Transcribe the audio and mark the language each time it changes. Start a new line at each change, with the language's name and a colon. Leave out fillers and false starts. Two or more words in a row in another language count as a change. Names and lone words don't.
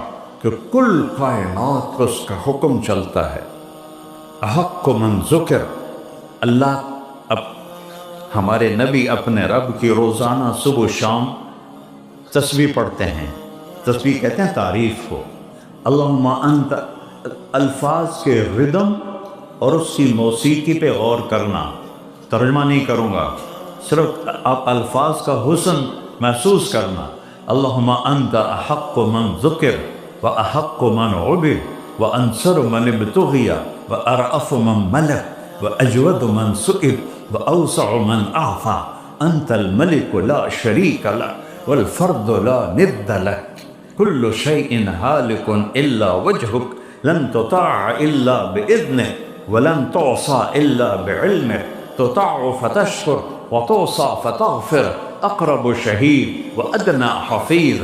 Urdu: کہ کل کائنات کو اس کا حکم چلتا ہے،
Arabic: احق من ذکر،
Urdu: اللہ اب ہمارے نبی اپنے رب کی روزانہ صبح و شام تسبیح پڑھتے ہیں، تسبیح کہتے ہیں تعریف کو،
Arabic: اللہم انت،
Urdu: الفاظ کے ردم اور اس کی موسیقی پہ غور کرنا، ترجمہ نہیں کروں گا، صرف آپ الفاظ کا حسن محسوس کرنا،
Arabic: اللہم انت احق من ذکر و احق من عبد و انصر من ابتغی و ارأف من ملک و اجود من سئل و اوسع من اعطى انت الملک لا شریک لک والفرد لا ند لک كل شيء هالك إلا وجهك لن تطاع إلا بإذنه ولن تعصى إلا بعلمه تطاع فتشكر وتعصى فتغفر أقرب شهيد وأدنى حفيظ